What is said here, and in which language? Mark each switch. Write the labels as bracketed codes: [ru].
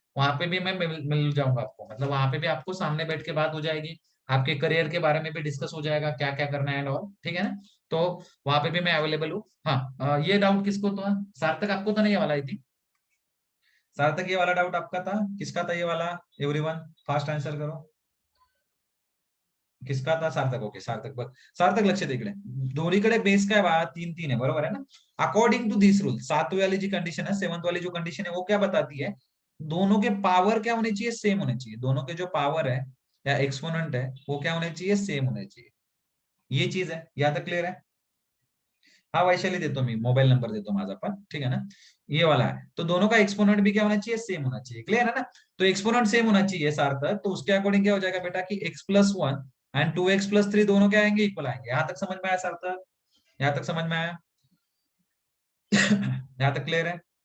[hi] वहां पे भी मैं मिल जाऊंगा आपको, मतलब वहां पे भी आपको सामने बैठ के बात हो जाएगी, आपके करियर के बारे में भी डिस्कस हो जाएगा, क्या क्या करना है और। ठीक है ना? तो वहां पे भी मैं अवेलेबल हूँ। हाँ ये डाउट किसको तो सार्थक आपको तो नहीं वाला आई थी, सार्थक ये वाला डाउट आपका था, किसका था ये वाला, एवरीवन फास्ट आंसर करो, किसका था? सार्थक। [mr] ओके सार्थक बघ, सार्थक लक्ष दे इकडे, दोन्हीकडे बेस काय बा, [hi] 3 3 है, [mr] बरोबर है ना? [hi] अकॉर्डिंग टू दिस रूल, 7वीं वाली जी कंडीशन है, 7th वाली जो कंडीशन है वो क्या बताती है, दोनों के पावर क्या होने चाहिए, सेम होने चाहिए। दोनों के जो पावर है या एक्सपोनेंट है वो क्या होने चाहिए, सेम होने चाहिए। ये चीज है, यहाँ तक क्लियर है? [mr] हाँ वैशाली देतो मी मोबाईल नंबर देतो माझा पण, ठीक है ना? [hi] ये वाला है, तो दोनों का एक्सपोनेंट भी क्या होना चाहिए, सेम होना चाहिए। क्लियर है ना? तो एक्सपोनेंट सेम होना चाहिए सार्थक, तो उसके अकॉर्डिंग क्या हो जाएगा बेटा कि x+1 एंड 2x+3 दोनों क्या आएंगे, इक्वल आएंगे। यहां तक समझ में आया सार्थक? यहां तक समझ में आया? यहां तक क्लियर है?